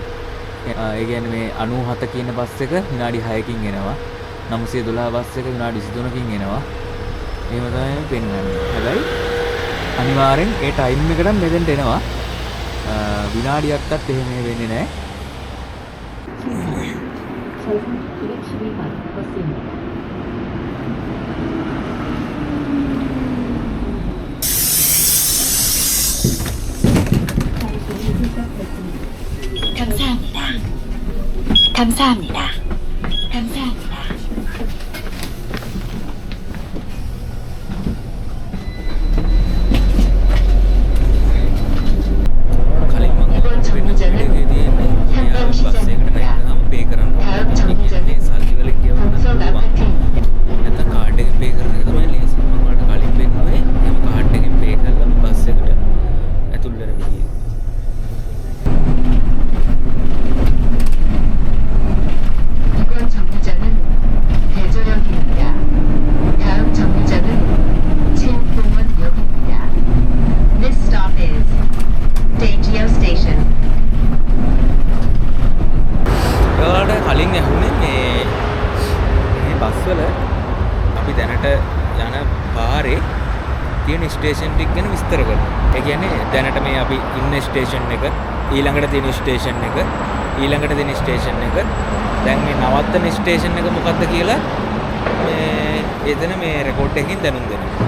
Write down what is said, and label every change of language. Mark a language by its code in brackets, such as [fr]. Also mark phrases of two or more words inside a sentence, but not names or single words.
[si] ඒ කියන්නේ මේ 97 කියන බස් එක විනාඩි 6කින් එනවා. 912 බස් එක විනාඩි 23කින් එනවා. එහෙම තමයි පෙන්වන්නේ. හැබැයි අනිවාර්යෙන් ඒ ටයිම් එකට මෙතෙන්ට එනවා. විනාඩියක්වත් එහෙම වෙන්නේ නැහැ. [ko] 저선 212번 버스입니다. 감사합니다. 감사합니다. 감사합니다. 이번 정류장은 상암시장입니다. 다음 정류장은 동성 아파트입니다. [si] නැත්නම් කාඩ් එකෙන් පේ කරන එක තමයි ලේසි. මම ඔයාලට කලින් පෙන්නුවේ එහෙම කාඩ් එකෙන් පේ කරලා බස් එකට ඇතුල් වෙන විදිය. [ko] 이번 정류장은 대조역입니다. 다음 정류장은 칠봉원역입니다. [en] This stop is Daejeon Station. [si] ඔයාලට කලින් ඇහුනේ මේ බස් වල අපි දැනට යන පාරේ තියෙන ස්ටේෂන් ටික ගැන විස්තර කරනවා. ඒ කියන්නේ දැනට මේ අපි ඉන්න ස්ටේෂන් එක, ඊළඟට තියෙන ස්ටේෂන් එක, ඊළඟට තියෙන ස්ටේෂන් එක, දැන් මේ නවත්තන ස්ටේෂන් එක මොකක්ද කියලා මේ එතන මේ රෙකෝඩ් එකකින් දැනුම් දෙනවා.